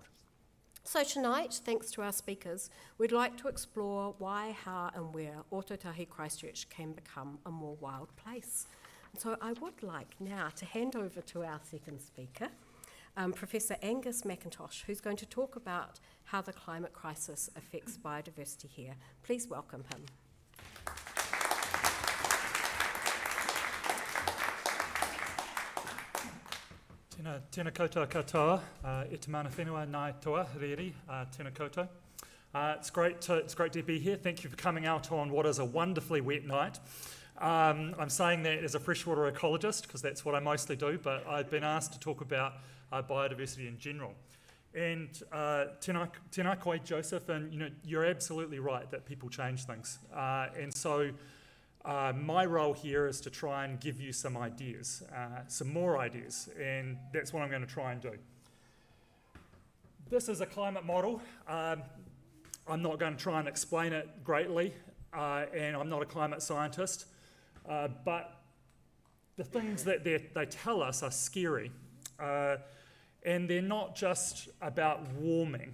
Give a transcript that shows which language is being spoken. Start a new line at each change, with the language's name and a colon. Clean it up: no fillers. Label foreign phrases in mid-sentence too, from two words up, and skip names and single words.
English: So tonight, thanks to our speakers, we'd like to explore why, how and where Ōtautahi Christchurch can become a more wild place. And so I would like now to hand over to our second speaker, Professor Angus McIntosh, who's going to talk about how the climate crisis affects biodiversity here. Please welcome him.
Māori: Tēnā koutou katoa, e te mana whenua Ngāi Tūāhuriri, tēnā koutou.
English: It's great to be here. Thank you for coming out on what is a wonderfully wet night. I'm saying that as a freshwater ecologist because that's what I mostly do, but I've been asked to talk about biodiversity in general.
Māori: And tēnā koe,
English: Joseph, and you're absolutely right that people change things. And so my role here is to try and give you some ideas, some more ideas, and that's what I'm going to try and do. This is a climate model. I'm not going to try and explain it greatly, and I'm not a climate scientist, but the things that they tell us are scary, and they're not just about warming.